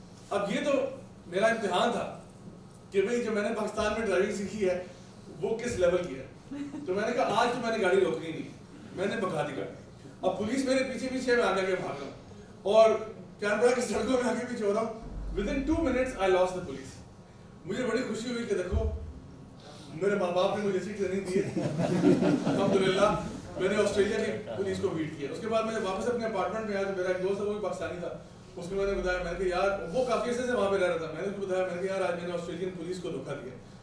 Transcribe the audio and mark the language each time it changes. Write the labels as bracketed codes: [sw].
[ur] اب یہ تو میرا امتحان تھا کہ بھئی جو میں نے پاکستان میں ڈرائیونگ سیکھی ہے وہ کس لیول کی ہے. تو میں نے کہا آج تو میں نے گاڑی روکنی نہیں، میں نے بھگا دی گاڑی. اب پولیس میرے پیچھے میں آگے بھاگ رہا ہوں اور کینبرا کی سڑکوں میں آگے پیچھے ہو رہا ہوں. [en] Within 2 minutes I lost the police. [ur] مجھے بڑی خوشی ہوئی کہ دیکھو میرے ماں باپ نے مجھے سیٹ نہیں دی ہے. الحمدللہ میں نے آسٹریلیا کی پولیس کو بیٹ کیا. اس کے بعد میں جب واپس اپنے اپارٹمنٹ میں آیا تو میرا ایک دوست ہے وہ بھی پاکستانی تھا. اس کو میں نے بتایا، میں نے کہا یار وہ کافی عرصے سے وہاں پہ رہ رہا تھا. میں نے اس کو بتایا، میں نے کہا یار آج میں نے آسٹریلین پولیس کو دھوکہ دیا.